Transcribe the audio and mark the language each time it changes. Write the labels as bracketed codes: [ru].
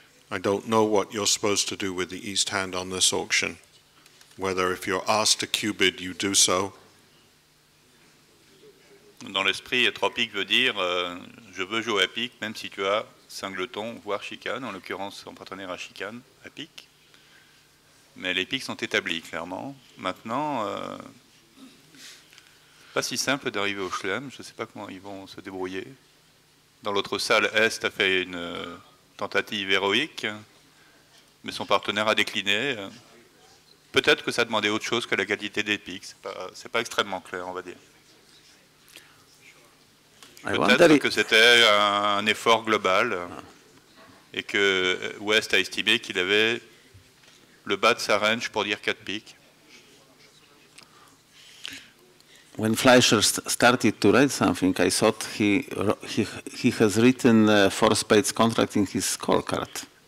[en] I don't know what you're supposed to do with the east hand on this auction, whether if you're asked to cubid, you do so. [fr] Dans l'esprit, 3 piques veut dire je veux jouer à pique, même si tu as singleton, voire chicane, en l'occurrence son partenaire à chicane, à pique. Mais les piques sont établis, clairement. Maintenant, pas si simple d'arriver au chelem, je ne sais pas comment ils vont se débrouiller. Dans l'autre salle, Est a fait une tentative héroïque, mais son partenaire a décliné. Peut-être que ça demandait autre chose que la qualité des piques, c'est pas extrêmement clair, on va dire. Peut-être que c'était un effort global et que West a estimé qu'il avait le bas de sa range pour dire 4 piques. [en] When Fleischer started to write something, I thought he has written 4 spades contract in his scorecard.